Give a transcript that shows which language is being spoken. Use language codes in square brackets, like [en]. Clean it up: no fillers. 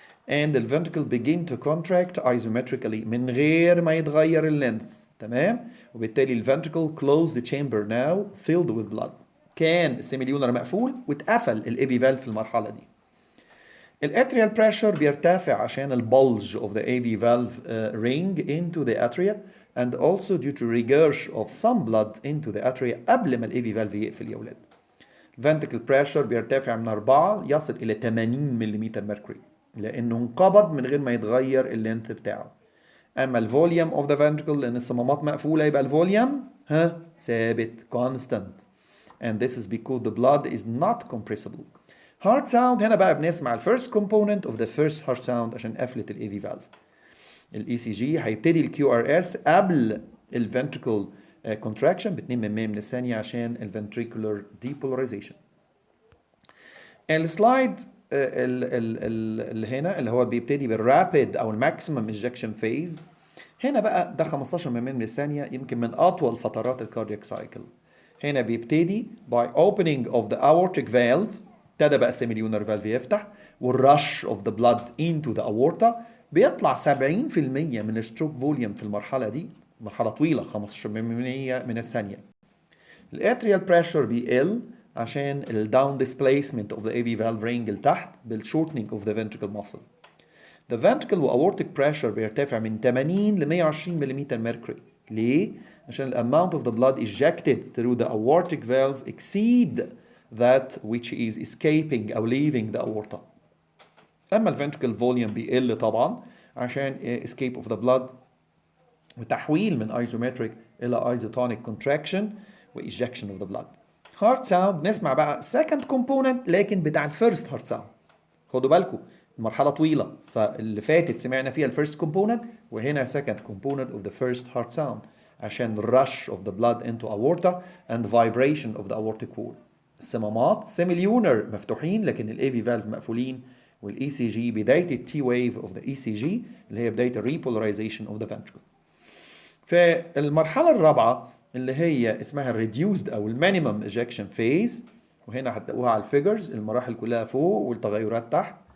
[en] and the ventricle begin to contract isometrically [ar] من غير ما يتغير اللينث. تمام؟ وبالتالي الفنتركل [en] close the chamber now filled with blood. [ar] كان السيميليونر مقفول واتقفل الايفي فالف في المرحله دي. الاتريال بريشر بيرتفع عشان البلج [en] of the AV valve ring into the atria and also due to regurg of some blood into the atria [ar] قبل ما الايفي فالف يقفل يا ولاد. ventricle pressure بيرتفع من 4 يصل الى 80 ملم مركوري لانه انقبض من غير ما يتغير اللينث بتاعه. اما الفوليوم اوف ذا [en] ventricle [ar] لان الصمامات مقفوله يبقى الفوليوم ثابت [en] constant and this is because the blood is not compressible. heart sound [ar] هنا بقى بنسمع الفيرست [en] component of the first heart sound [ar] عشان قفله الاي في [en] valve. [ar] الاي سي جي هيبتدي الكيو ار اس قبل الفنتريكل contraction ب 2 من الثانيه عشان الفنتريكولار depolarization. السلايد اللي هنا اللي هو بيبتدي بالرابيد او الماكسيمم انجكشن فيز. هنا بقى ده 15 من الثانيه يمكن من اطول فترات الكاردياك سايكل. هنا بيبتدي [en] by opening of the aortic valve [ar] ابتدى بقى سيميليونر فالف يفتح والرش [en] of the blood into the aorta [ar] بيطلع 70% من الستروك فوليوم في المرحله دي. مرحله طويله 15% من الثانيه. الاتريال بريشر بيقل عشان الداون [en] displacement of the AV valve ring لتحت بالshortening of the ventricle muscle. The ventricle [ar] و aortic pressure بيرتفع من 80 ل 120 ملم mercury. ليه؟ عشان ال [en] amount of the blood ejected through the aortic valve exceed that which is escaping أو leaving the aorta. أما ال ventricle volume [ar] بيقل طبعا عشان [en] escape of the blood وتحويل من isometric إلى isotonic contraction و ejection of the blood. heart sound [ar] نسمع بقى [en] second component [ar] لكن بتاع الفيرست [en] heart sound. [ar] خدوا بالكم المرحلة طويلة فاللي فاتت سمعنا فيها الفيرست [en] component وهنا second component of the first heart sound عشان rush of the blood into aorta and vibration of the aortic wall. [ar] الصمامات سيميليونر مفتوحين لكن الاي في valve مقفولين والاي سي جي بداية التي ويف [en] of the ECG [ar] اللي هي بداية الريبولاريزيشن [en] of the ventricle. [ar] فالمرحلة الرابعة اللي هي اسمها الريديوزد او المينيمم ايجكشن فيز وهنا هتلاقوها على الفيجرز المراحل كلها فوق والتغيرات تحت.